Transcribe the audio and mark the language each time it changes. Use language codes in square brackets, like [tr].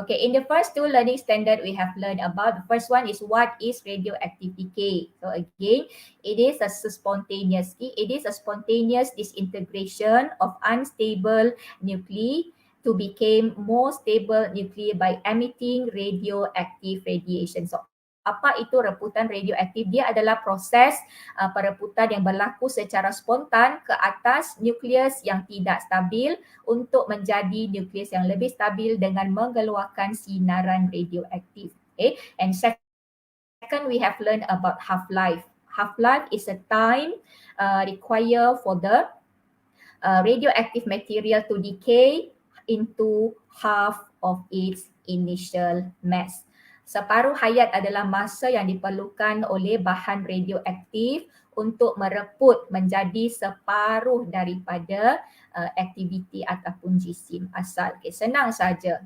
[en] Okey, in the first two learning standard we have learned about, the first one is what is radioactive decay. So again, it is a spontaneous disintegration of unstable nuclei to become more stable nuclei by emitting radioactive radiation. So [ms] Apa itu reputan radioaktif? Dia adalah proses pereputan yang berlaku secara spontan ke atas nukleus yang tidak stabil untuk menjadi nukleus yang lebih stabil dengan mengeluarkan sinaran radioaktif. [en] Okay. And second, we have learned about half-life. Half-life is a time required for the radioactive material to decay into half of its initial mass. [ms] Separuh hayat adalah masa yang diperlukan oleh bahan radioaktif untuk mereput menjadi separuh daripada aktiviti ataupun jisim asal. Okay, senang saja.